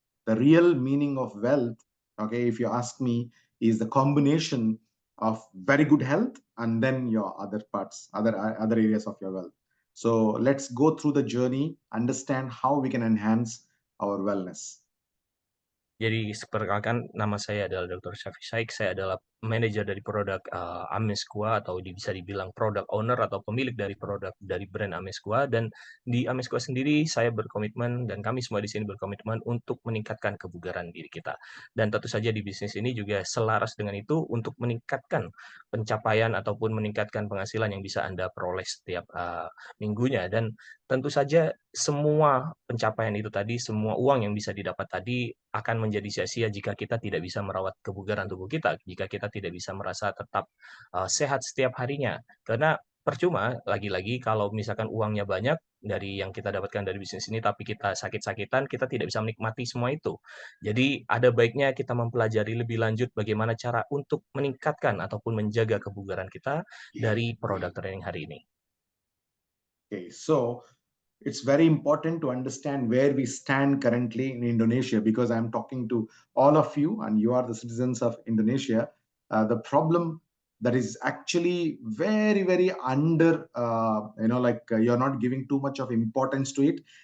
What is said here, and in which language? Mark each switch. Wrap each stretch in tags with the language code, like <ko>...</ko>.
<en>The real meaning of wealth, okay, if you ask me, is the combination of very good health and then your other parts, other areas of your wealth. So let's go through the journey, understand how we can enhance our wellness.</en> <id>Jadi perkenalkan, nama saya adalah Dr. Syafiq Syahik. Saya adalah manajer dari produk Amesqua, atau bisa dibilang product owner atau pemilik dari produk dari brand Amesqua. Dan di Amesqua sendiri saya berkomitmen dan kami semua di sini berkomitmen untuk meningkatkan kebugaran diri kita. Dan tentu saja di bisnis ini juga selaras dengan itu untuk meningkatkan pencapaian ataupun meningkatkan penghasilan yang bisa Anda peroleh setiap minggunya. Dan tentu saja semua pencapaian itu tadi, semua uang yang bisa didapat tadi akan menjadi sia-sia jika kita tidak bisa merawat kebugaran tubuh kita, jika kita tidak bisa merasa tetap sehat setiap harinya. Karena percuma, lagi-lagi kalau misalkan uangnya banyak dari yang kita dapatkan dari bisnis ini, tapi kita sakit-sakitan, kita tidak bisa menikmati semua itu. Jadi ada baiknya kita mempelajari lebih lanjut bagaimana cara untuk meningkatkan ataupun menjaga kebugaran kita dari produk training hari ini.</id> <en>Okay, so it's very important to understand where we stand currently in Indonesia, because I'm talking to all of you and you are the citizens of Indonesia. The problem that is actually very, very under, you're not giving too much of importance to it.</en>